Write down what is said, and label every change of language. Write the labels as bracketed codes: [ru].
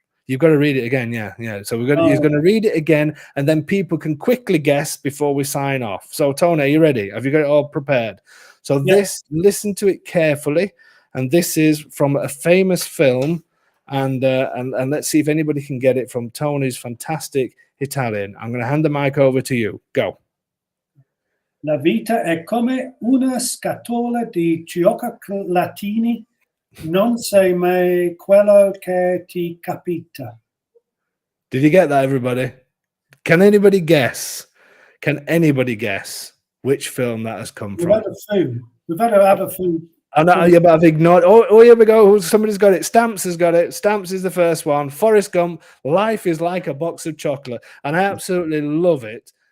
[en] You've got to read it again, yeah. So he's going to read it again, and then people can quickly guess before we sign off. So Tony, are you ready? Have you got it all prepared? So listen to it carefully, and this is from a famous film, and let's see if anybody can get it from Tony's fantastic Italian. I'm going to hand the mic over to you. Go. [it] La vita è come una scatola di cioccolatini. Non sai mai quello che ti capita. [en] Did you get that, everybody? Can anybody guess? Can anybody guess which film that has come from? We've had a few. I know, yeah, but I've ignored. Oh, here we go. Somebody's got it. Stamps has got it. Stamps is the first one. Forrest Gump. Life is like a box of chocolate, and I absolutely love it.